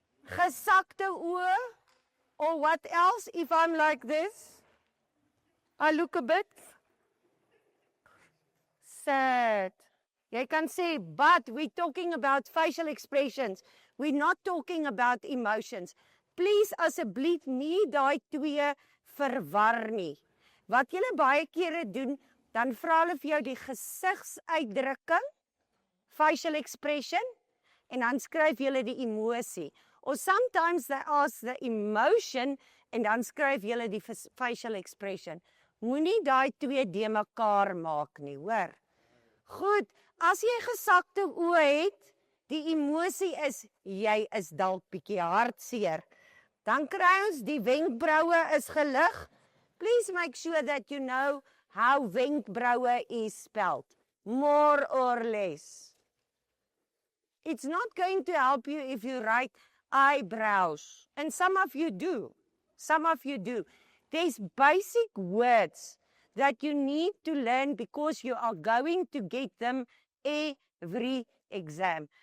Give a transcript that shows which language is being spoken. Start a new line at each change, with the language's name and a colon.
Afrikaans: Gesakte oor.
English: Or what else if I'm like this? I look a bit sad.
Afrikaans: Jy kan sê,
English: but we're talking about facial expressions. We're not talking about emotions.
Afrikaans: Please asseblief nie daai twee verwar nie. Wat julle baie kere doen, dan vra hulle vir jou die gesigsuitdrukking, facial expression, en dan skryf julle die emosie.
English: Or sometimes they ask the emotion,
Afrikaans: en dan skryf julle
English: die facial expression.
Afrikaans: Moenie daai twee de mekaar maak nie, hoor. Goed, as jy gesakte oë het, die emosie is, jy is dalk bietjie hartseer. Dan kry ons die wenkbroue is gelig.
English: Please make sure that you know how wenkbroue is spelled. More or less. It's not going to help you if you write eyebrows. And some of you do. Some of you do. There's basic words that you need to learn because you are going to get them every exam.